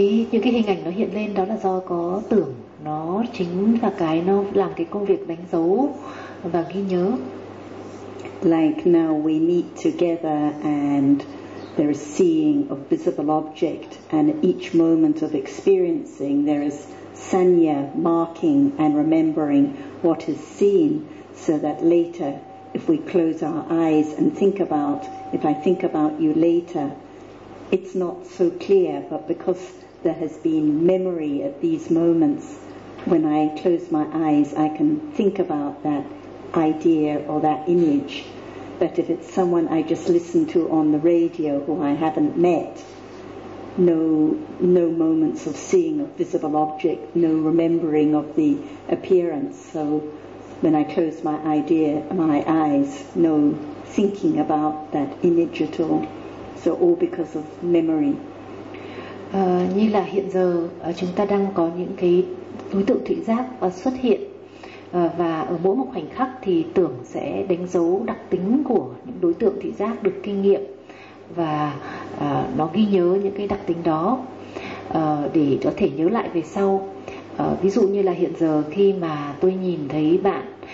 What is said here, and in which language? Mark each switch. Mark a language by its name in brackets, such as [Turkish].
[Vietnamese] Những cái hình ảnh nó hiện lên đó là do có tưởng, nó chính là cái nó làm cái công việc đánh dấu và ghi nhớ. [English] Like now we meet together and there is seeing of visible object, and each moment of experiencing there is sanya marking and remembering what is seen, so that later if we close our eyes and think about, if I think about you later, it's not so clear, but because there has been memory at these moments, when I close my eyes I can think about that idea or that image. But if it's someone I just listen to on the radio who I haven't met, no moments of seeing a visible object, no remembering of the appearance. So when I close my eyes, no thinking about that image at all. So all because of memory. [Vietnamese] Như là hiện giờ chúng ta đang có những cái đối tượng thị giác xuất hiện, và ở mỗi một khoảnh khắc thì tưởng sẽ đánh dấu đặc tính của những đối tượng thị giác được kinh nghiệm, và nó ghi nhớ những cái đặc tính đó để có thể nhớ lại về sau. Ví dụ như là hiện giờ khi mà tôi nhìn thấy bạn,